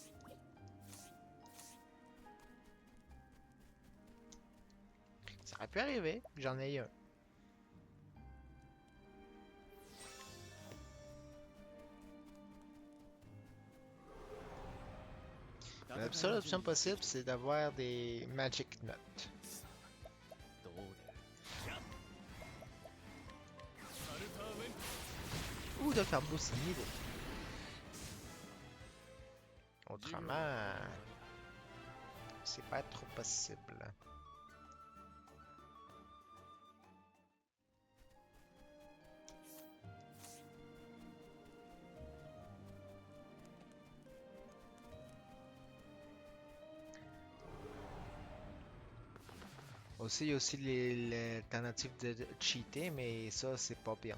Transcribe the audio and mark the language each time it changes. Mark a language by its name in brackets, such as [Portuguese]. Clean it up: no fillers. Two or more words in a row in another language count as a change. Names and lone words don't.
[French] Ça aurait pu arriver, j'en ai un. La seule option possible, c'est d'avoir des Magic Nuts. [Japanese] どう出る [French] Ou de faire booster le niveau. Autrement, c'est pas trop possible. Aussi, il y a aussi l'alternative de cheater, mais ça, c'est pas bien.